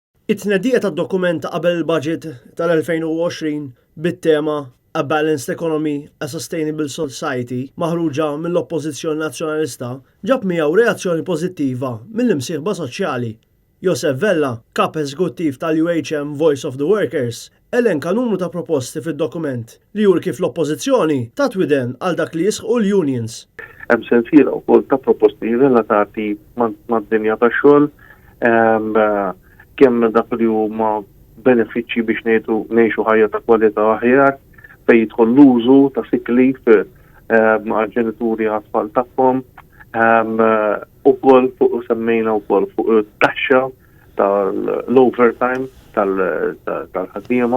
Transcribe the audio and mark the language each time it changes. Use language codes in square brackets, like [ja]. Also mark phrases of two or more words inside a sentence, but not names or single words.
[mt] It-tnedija tad-dokument qabel il-baġit tal-2020 bit-tema [en] A Balanced Economy, a Sustainable Society [mt] maħruġa mill-Oppożizzjoni Nazzjonalista ġab miegħu reazzjoni pożittiva mill-imsieħba soċjali. Josef Vella, kap eżekuttiv tal-UʿM Voice of the Workers, elenka numru ta' proposti fid-dokument li jur kif l-Oppożizzjoni tat widen għal dak li jisħu l-unions. Hemm sensiela wkoll ta' proposti relatati mad-dinja tax-xogħol, kemm dak li huma benefiċċji biex ngħixu ħajja ta' kwalità aħjar fejn jidħol l-użu ta' [en] sick leave [mt] mal-ġenituri għat-tfal tagħhom, ukoll fuq semmejna wkoll fuq it-taxxa tal-overtime tal-ħaddiema.